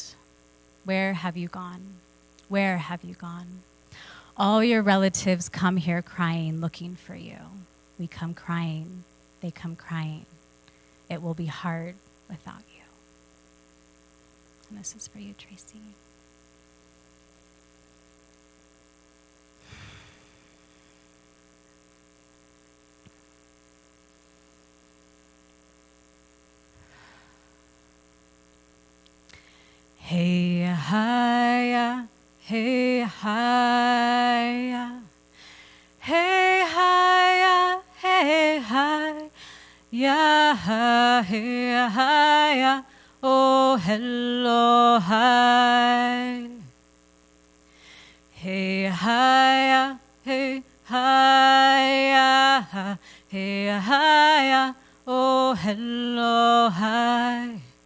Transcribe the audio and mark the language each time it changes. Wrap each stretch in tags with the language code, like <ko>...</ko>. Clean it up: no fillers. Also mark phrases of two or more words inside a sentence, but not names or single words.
<en>Where have you gone? Where have you gone? All your relatives come here crying, looking for you. We come crying. They come crying. It will be hard without you." And this is for you, Tracy. Hey, hiya, hey, hiya, hey, hiya, hey, hi. Yeah, hey, hi, oh, hello, hi. Hey, hi, hey, hi, hey, hi, oh, hello, hi.</en>